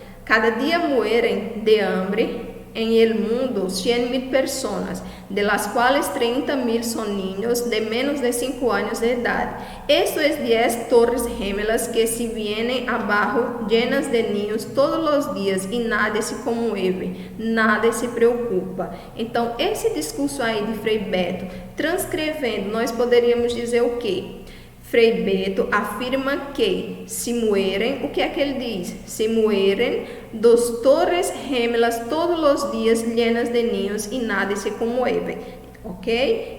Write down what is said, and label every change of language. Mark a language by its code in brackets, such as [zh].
[es] Cada dia mueren de hambre en el mundo 100.000 personas, de las cuales 30.000 son niños de menos de 5 años de edad. Esto es 10 torres gemelas que se vienen abajo llenas de niños todos los días y nadie se conmueve, nadie se preocupa. [pt] Então, esse discurso aí de Frei Beto, transcrevendo, nós poderíamos dizer o quê? Frei Beto afirma que [es] se mueren, [pt] o que é que ele diz? [es] Se mueren dos torres gemelas [pt] todos os dias [es] llenas de niños e nada se conmueve, ok?